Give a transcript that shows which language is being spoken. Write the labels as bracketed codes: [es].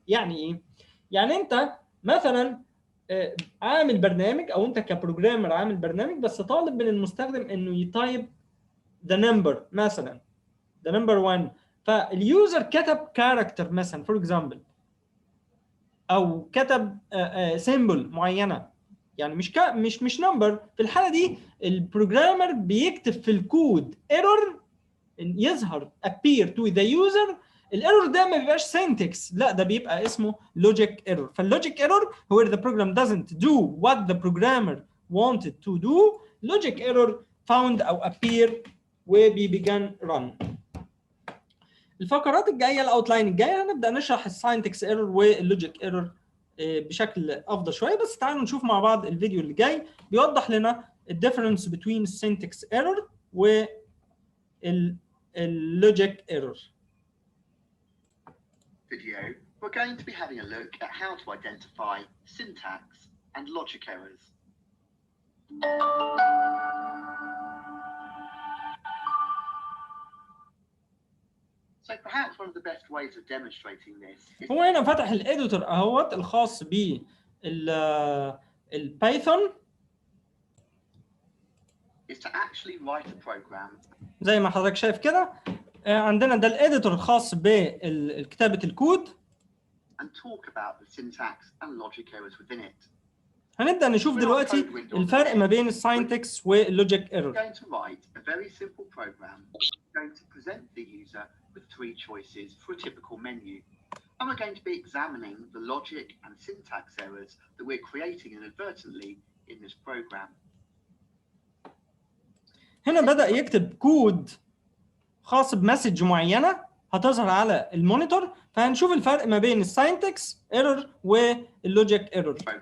[ar] يعني ايه؟ يعني انت مثلا عامل برنامج او انت كبروجرامر عامل برنامج بس طالب من المستخدم انه يتايب ذا نمبر مثلا، ذا نمبر 1، فاليوزر كتب كاركتر مثلا فور اكزامبل او كتب سيمبل معينه، يعني مش نمبر. في الحاله دي البروجرامر بيكتب في الكود ايرور يظهر [en] appear to the user. [ar] الايرور ده ما بيبقاش syntax، لا ده بيبقى اسمه logic error. فاللوجيك ايرور هو [en] the program doesn't do what the programmer wanted to do. logic error found او appear [ar] وبيبقى [en] run. [ar] الفقرات الجايه الاوتلاين الجايه هنبدا نشرح الساينتكس ايرور واللوجيك ايرور بشكل افضل شويه، بس تعالوا نشوف مع بعض الفيديو اللي جاي بيوضح لنا الديفرنس بين السينتكس ايرور و logic error. [en] Video, we're going to be having a look at how to identify syntax and logic errors. So perhaps one of the best ways of demonstrating this is [ar] هو هنا فتح الاديتور اهوت الخاص بالبايثون [en] is to actually write a program. [ar] زي ما حضرتك شايف كده. عندنا ده الاديتور الخاص بكتابه الكود. [en] And talk about the syntax and logic errors within it. [ar] هنبدا نشوف دلوقتي الفرق ما بين الساينتكس واللوجيك ايرور. [en] We're going to write a very simple program going to present the user with 3 choices for a typical menu. And we're going to be examining the logic and syntax errors that we're creating inadvertently in this program. [ar] هنا بدأ يكتب كود خاص بمسج معينة هتظهر على المونيتور، فهنشوف الفرق ما بين الساينتكس ايرور واللوجيك ايرور.